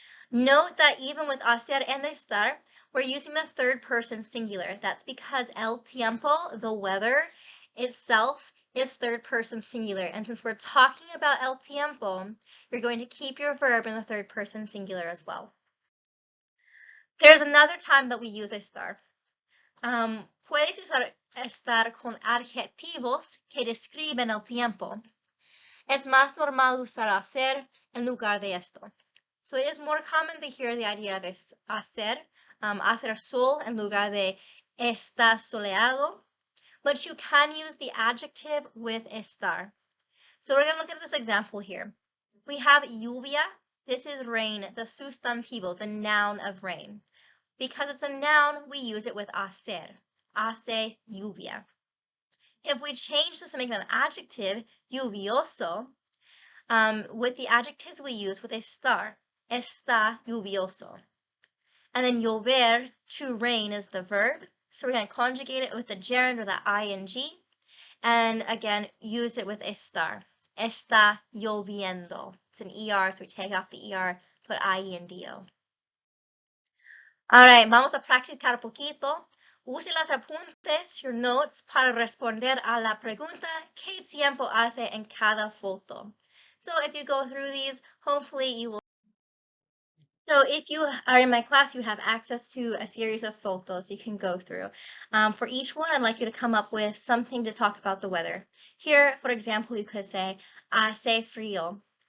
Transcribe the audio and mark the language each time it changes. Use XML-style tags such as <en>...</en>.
<en>Note that even with hacer and estar, we're using the third person singular. That's because</en> <es>el tiempo,</es> <en>the weather itself, is third person singular. And since we're talking about</en> <es>el tiempo,</es> <en>you're going to keep your verb in the third person singular as well. There's another time that we use estar.</en> <es>Puedes usar estar con adjetivos que describen el tiempo. Es más normal usar hacer en lugar de esto.</es> <en>So it is more common to hear the idea of hacer,</en> <es>hacer sol en lugar de está soleado,</es> <en>but you can use the adjective with estar. So we're going to look at this example here. We have lluvia. This is rain, the sustantivo, the noun of rain. Because it's a noun, we use it with hacer.</en> <es>Hace lluvia.</es> <en>If we change this and make it an adjective, lluvioso, with the adjectives we use with estar,</en> <es>está lluvioso.</es> <en>And then llover, to rain, is the verb. So we're going to conjugate it with the gerund or the ing. And again, use it with estar.</en> <es>Está lloviendo.</es> <en>It's an ER, so we take off the ER, put IENDO.</en> <es>All right, vamos a practicar poquito. Use las apuntes,</es> <en>your notes,</en> <es>para responder a la pregunta, ¿qué tiempo hace en cada foto?</es> <en>So if you go through these, hopefully you will. So if you are in my class, you have access to a series of photos you can go through. For each one, I'd like you to come up with something to talk about the weather. Here, for example, you could say,</en> <es>hace frío.</es>